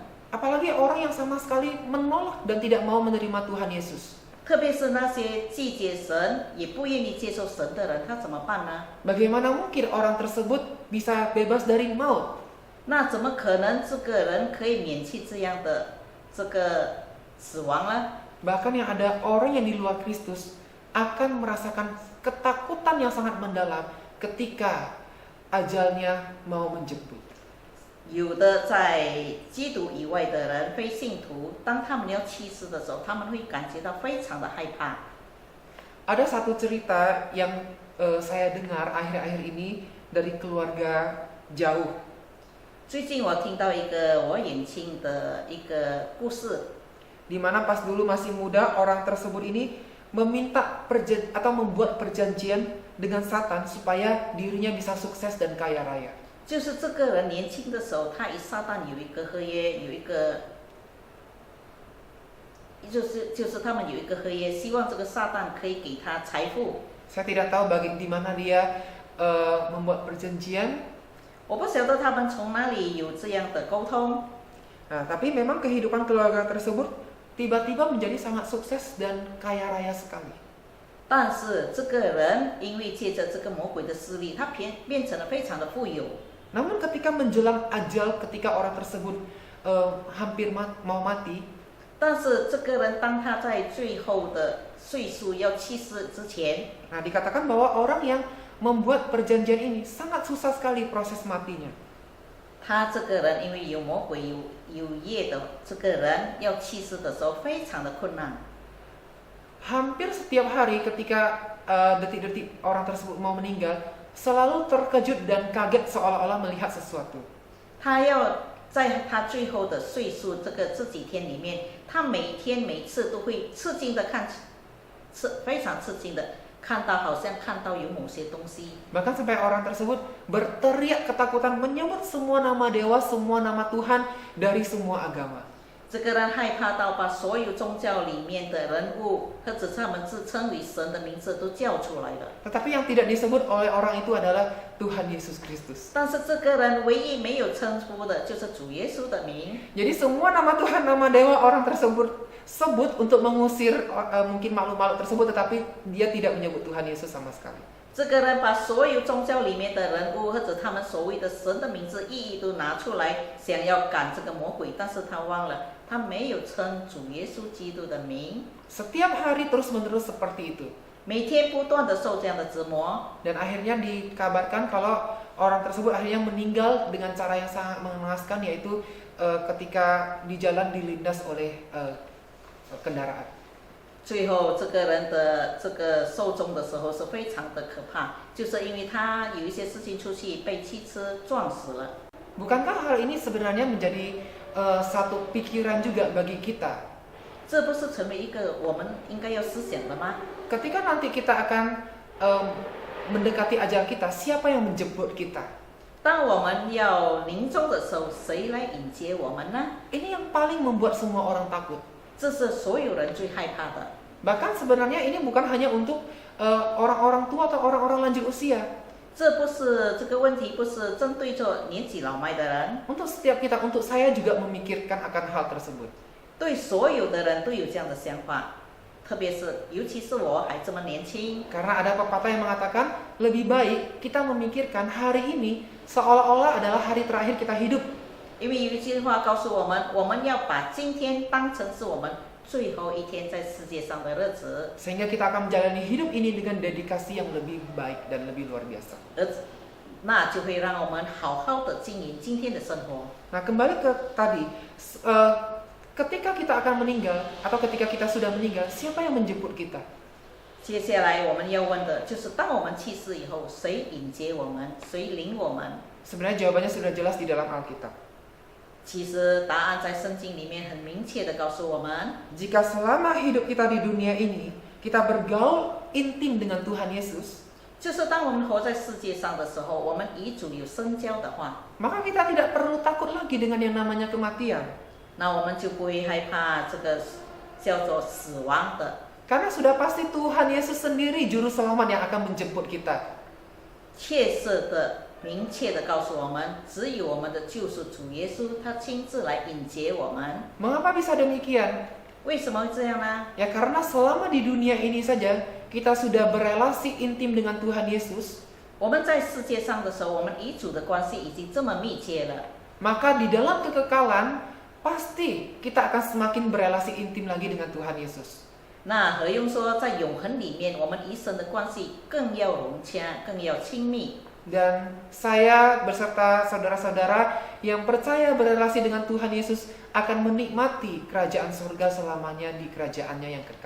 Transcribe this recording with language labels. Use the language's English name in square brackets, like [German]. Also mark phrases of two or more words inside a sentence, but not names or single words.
[Indonesian] Apalagi orang yang sama sekali menolak dan tidak mau menerima Tuhan Yesus. [Chinese] 特别是那些拒绝神也不愿意接受神的人，他怎么办呢？ [Indonesian] Bagaimana mungkin orang tersebut bisa bebas dari maut? [Chinese] 那怎么可能这个人可以免去这样的这个死亡呢？ [Indonesian] Bahkan yang ada orang yang di luar Kristus akan merasakan ketakutan yang sangat mendalam ketika ajalnya mau menjemput. [Chinese] 有的在基督以外的人，非信徒，当他们要去世的时候，他们会感觉到非常的害怕。 [Indonesian] Ada satu cerita yang saya dengar akhir-akhir ini dari keluarga jauh. [Chinese] 最近我听到一个我远亲的一个故事， [Indonesian] Di mana pas dulu masih muda orang tersebut ini meminta atau membuat perjanjian dengan Satan supaya dirinya bisa sukses dan kaya raya. [Chinese] 就是这个人年轻的时候，他与撒旦有一个合约，有一个，就是他们有一个合约，希望这个撒旦可以给他财富。 [Indonesian] Saya tidak tahu di mana dia membuat perjanjian. [Chinese] 我不晓得他们从哪里有这样的沟通， [Indonesian] Nah, tapi memang kehidupan keluarga tersebut tiba-tiba menjadi sangat sukses dan kaya raya sekali. [Chinese] 但是这个人因为借着这个魔鬼的势力，他变成了非常的富有。 [Indonesian] Namun ketika menjelang ajal, ketika orang tersebut hampir mau mati, [Chinese] 但是这个人当他在最后的岁数要去世之前， [Indonesian] nah dikatakan bahwa orang yang membuat perjanjian ini sangat susah sekali proses matinya. [Chinese] 他这个人因为有魔鬼有业的这个人要去世的时候非常的困难。 [Indonesian] Hampir setiap hari ketika detik-detik orang tersebut mau meninggal, selalu terkejut dan kaget seolah-olah melihat sesuatu. [Chinese] 他要在他最后的岁数这几天里面，他每天每次都会吃惊的非常吃惊的看到，好像看到有某些东西。 [Indonesian] Bahkan sampai orang tersebut berteriak ketakutan menyebut semua nama dewa, semua nama Tuhan dari semua agama. [Chinese] 这个人害怕到把所有宗教里面的人物，或者是他们自称为神的名字都叫出来了。 [Indonesian] Tetapi yang tidak disebut oleh orang itu adalah Tuhan Yesus Kristus. [Chinese] 但是这个人唯一没有称呼的就是主耶稣的名。 [Indonesian] Jadi semua nama Tuhan, nama dewa orang tersebut sebut untuk mengusir mungkin makhluk-makhluk tersebut, tetapi dia tidak menyebut Tuhan Yesus sama sekali. [Chinese] 这个人把所有宗教里面的人物或者他们所谓的神的名字意义都拿出来，想要赶这个魔鬼，但是他忘了，他没有称主耶稣基督的名。 [Indonesian] Setiap hari terus-menerus seperti itu. [Chinese] 每天不断的受这样的折磨， [Indonesian] Dan akhirnya dikabarkan kalau orang tersebut akhirnya meninggal dengan cara yang sangat mengenaskan, yaitu ketika di jalan dilindas oleh kendaraan. [Chinese] 最后这个人的这个寿终的时候是非常的可怕，就是因为他有一些事情出去被汽车撞死了。 [Indonesian] Bukankah hal ini sebenarnya menjadi satu pikiran juga bagi kita? [Chinese] 这不是成为一个我们应该要思想的吗？ [Indonesian] Ketika nanti kita akan mendekati ajal kita, siapa yang menjemput kita? [Chinese] 当我们要临终的时候，谁来迎接我们呢？ [Indonesian] Ini yang paling membuat semua orang takut. [Chinese] 这是所有人最害怕的。 [Indonesian] Bahkan sebenarnya ini bukan hanya untuk orang-orang tua atau orang-orang lanjut usia. [Chinese] 这个问题不是针对着年纪老迈的人， [Indonesian] Untuk setiap kita, untuk saya juga memikirkan akan hal tersebut. [Chinese] 对所有的人都有这样的想法，特别是尤其是我还这么年轻。 [Indonesian] Karena ada pepatah yang mengatakan lebih baik kita memikirkan hari ini seolah-olah adalah hari terakhir kita hidup [Chinese] 因为有一句话告诉我们，我们要把今天当成是我们最后一天在世界上的日子， [Indonesian] Sehingga kita akan menjalani hidup ini dengan dedikasi yang lebih baik dan lebih luar biasa. [Chinese] 那就会让我们好好的经营今天的生活。 [Indonesian] Nah, kembali ke tadi, ketika kita akan meninggal atau ketika kita sudah meninggal, siapa yang menjemput kita? [Chinese] 接下来我们要问的就是，当我们去世以后，谁迎接我们，谁领我们？ [Indonesian] Sebenarnya jawabannya sudah jelas di dalam Alkitab. [Chinese] 其实答案在圣经里面很明确的告诉我们， [Indonesian] Jika selama hidup kita di dunia ini, kita bergaul intim dengan Tuhan Yesus, [Chinese] 就是当我们活在世界上的时候，我们与主有深交的话， [Indonesian] maka kita tidak perlu takut lagi dengan yang namanya kematian. [Chinese] 那我们就不会害怕这个叫做死亡的。 [Indonesian] Karena sudah pasti Tuhan Yesus sendiri juru selamat yang akan menjemput kita. [Chinese] 切实的、明确的告诉我们，只有我们的救赎主耶稣，他亲自来迎接我们。 [Indonesian] Mengapa bisa demikian? [Chinese] 为什么会这样呢？ [Indonesian] Ya karena selama di dunia ini saja kita sudah berelasi intim dengan Tuhan Yesus, [Chinese] 我们在世界上的时候，我们与主的关系已经这么密切了。 [Indonesian] maka di dalam kekekalan pasti kita akan semakin berelasi intim lagi dengan Tuhan Yesus. [Chinese] 那何用说在永恒里面，我们与神的关系更要融洽，更要亲密。 [Indonesian] Dan saya beserta saudara-saudara yang percaya berelasi dengan Tuhan Yesus akan menikmati kerajaan surga selamanya di kerajaannya yang kekal.